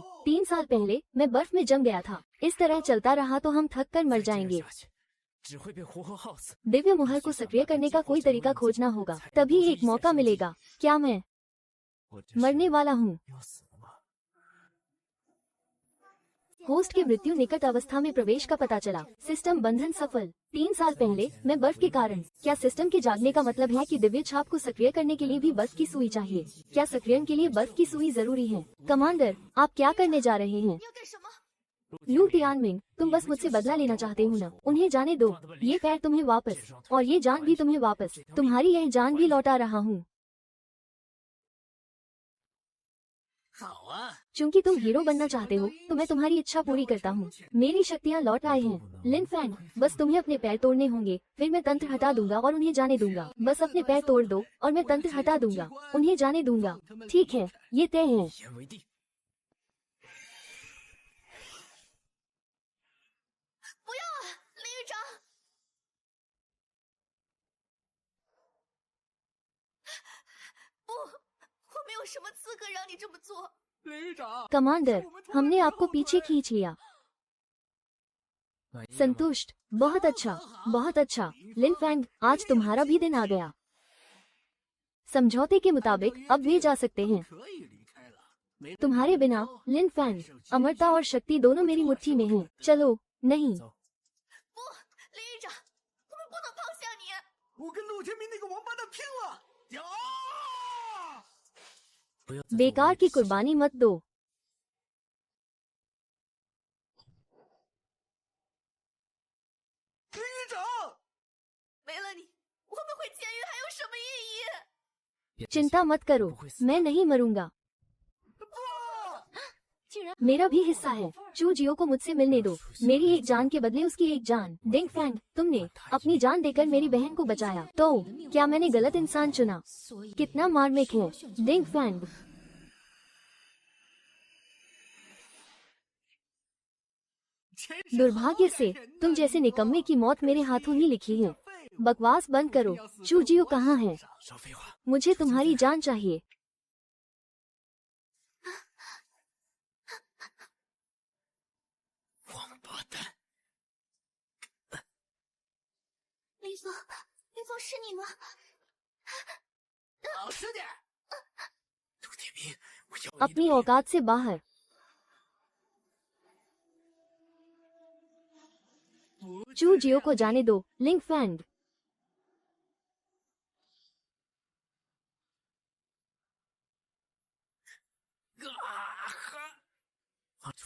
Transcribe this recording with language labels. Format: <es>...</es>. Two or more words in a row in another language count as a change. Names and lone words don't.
<hi>3 साल पहले मैं बर्फ में जम गया था। इस तरह चलता रहा तो हम थक कर मर</hi> <zh>再这样</zh> <hi>जाएंगे।</hi> <zh>下去只会被活活耗死。</zh> <hi>दिव्य मुहर को सक्रिय करने का कोई तरीका खोजना होगा, तभी एक मौका मिलेगा। क्या मैं</hi> <zh>我真是</zh> <hi>मरने वाला हूँ?</hi> <zh>要死了吗？</zh> <hi>होस्ट की मृत्यु निकट अवस्था में प्रवेश का पता चला। सिस्टम बंधन सफल। 3 साल पहले मैं बर्फ के कारण। क्या सिस्टम के जागने का मतलब है कि दिव्य छाप को सक्रिय करने के लिए भी बर्फ की सुई चाहिए? क्या सक्रियण के लिए बर्फ की सुई जरूरी है? कमांडर, आप क्या करने जा रहे हैं?</hi> <zh>你要干什么？</zh> <hi>लू तियानमिंग, तुम बस मुझसे बदला लेना चाहते हो ना? उन्हें जाने दो। ये पैर तुम्हें वापस, और ये जान भी तुम्हें वापस। तुम्हारी यह जान भी लौटा रहा हूँ।</hi> <zh>好啊，</zh> <hi>चूंकि तुम हीरो बनना चाहते हो तो मैं तुम्हारी इच्छा पूरी करता हूँ। मेरी शक्तियाँ लौट आए हैं। लिन फैंग, बस तुम्हें अपने पैर तोड़ने होंगे, फिर मैं तंत्र हटा दूंगा और उन्हें जाने दूंगा। बस अपने पैर तोड़ दो और मैं तंत्र हटा दूंगा, उन्हें जाने दूंगा। ठीक है, ये तय है।</hi> <zh>一言为定。不要啊，林狱长！不，我没有什么资格让你这么做。林狱长，</zh> <hi>कमांडर, हमने आपको पीछे खींच लिया।</hi> <zh>满意了吗</zh> <hi>संतुष्ट, बहुत अच्छा, बहुत अच्छा। लिन फैंग, आज तुम्हारा भी दिन आ गया। समझौते के मुताबिक अब वे जा सकते हैं।</hi> <zh>可以离开了。没</zh> <hi>तुम्हारे बिना लिन फैंग, अमरता और शक्ति दोनों मेरी मुट्ठी में हैं। चलो, नहीं।</hi> <zh>走，不，林狱长，我们不能抛下你。我跟陆天明那个王八蛋拼了！呀！不要再做</zh> <hi>बेकार</hi> <zh>无谓</zh> <hi>की</hi> <zh>的事情</zh> <hi>कुर्बानी मत दो।</hi> <zh>林狱长，没了你，我们回监狱还有什么意义？别担心</zh> <hi>चिंता मत करो, मैं नहीं मरूंगा।</hi> <zh>竟然</zh> <hi>मेरा भी हिस्सा है। चू जियो को मुझसे मिलने दो। मेरी एक जान के बदले उसकी एक जान। डिंग फैंग, तुमने अपनी जान देकर मेरी बहन को बचाया, तो क्या मैंने गलत इंसान चुना? कितना मार्मिक है। डिंग फैंग,</hi> <zh>真是</zh> <hi>दुर्भाग्य से तुम जैसे निकम्मे की मौत मेरे हाथों ही लिखी है। बकवास बंद करो। चू जियो कहाँ है?</hi> <zh>少废话。</zh> <hi>मुझे तुम्हारी जान चाहिए।</hi> <zh>王八蛋！林峰，林峰是你吗？老实点。陆天明，我要你的</zh> <hi>अपनी औकात से बाहर।</hi> <zh>不</zh> <hi>चू जियो को जाने दो। लिंग फैंग,</hi> <zh>放出</zh>